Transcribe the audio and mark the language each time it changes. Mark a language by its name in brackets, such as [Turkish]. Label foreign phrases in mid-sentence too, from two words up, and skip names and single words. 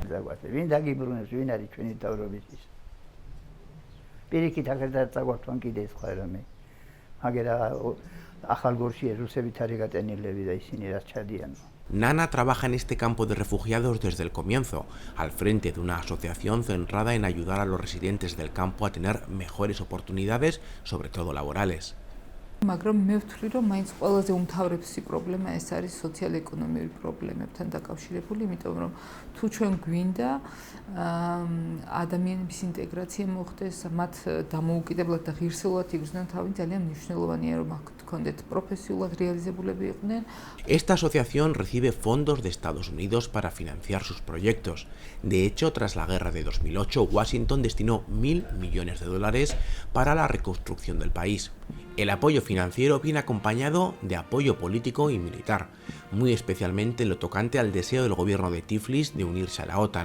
[Spanish] Nana trabaja en este campo de refugiados desde el comienzo, al frente de una asociación centrada en ayudar a los residentes del campo a tener mejores oportunidades, sobre todo laborales. [Georgian] მაგრამ მე ვთვლი, რომ მაინც ყველაზე უმთავრესი პრობლემა ეს არის სოციალ-ეკონომიური პრობლემებთან დაკავშირებული, იმიტომ რომ თუ ჩვენ გვინდა ადამიანების ინტეგრაცია მოხდეს, მათ დამოუკიდებლად და ღირსეულად იგრძნიან თავი, ძალიან მნიშვნელოვანია, რომ აქ გქონდეთ პროფესიულად რეალიზებულები იყვნენ. [Spanish] Esta asociación recibe fondos de Estados Unidos para financiar sus proyectos. De hecho, tras la guerra de 2008, Washington destinó $1.000 millones para la reconstrucción del país. El apoyo financiero viene acompañado de apoyo político y militar, muy especialmente en lo tocante al deseo del gobierno de Tiflis de unirse a la OTAN.